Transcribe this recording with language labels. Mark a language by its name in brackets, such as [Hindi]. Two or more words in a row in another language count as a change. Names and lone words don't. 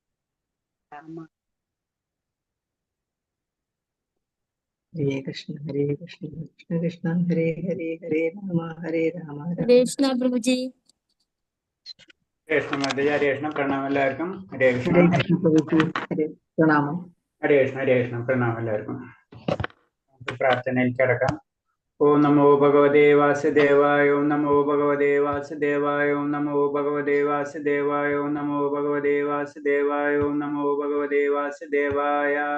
[Sanskrit] हरे कृष्ण, कृष्ण कृष्ण, हरे हरे, हरे राम, राम. [Malayalam] Hare Krishna, Prabhuji. Krishna Madhya, Hare Krishna, Pranam എല്ലാവർക്കും. ഹരേ കൃഷ്ണ. Hare Krishna, Prabhuji. Hare Pranamam. ഹരേ കൃഷ്ണ, പ്രണാമം എല്ലാവർക്കും. പ്രാർത്ഥനയിൽ കിടക്കാം. [Sanskrit] ॐ नमो भगवते वासुदेवाय, ॐ नमो भगवते वासुदेवाय, ॐ नमो भगवते वासुदेवाय, ॐ नमो भगवते वासुदेवाय, ॐ नमो भगवते वासुदेवाय.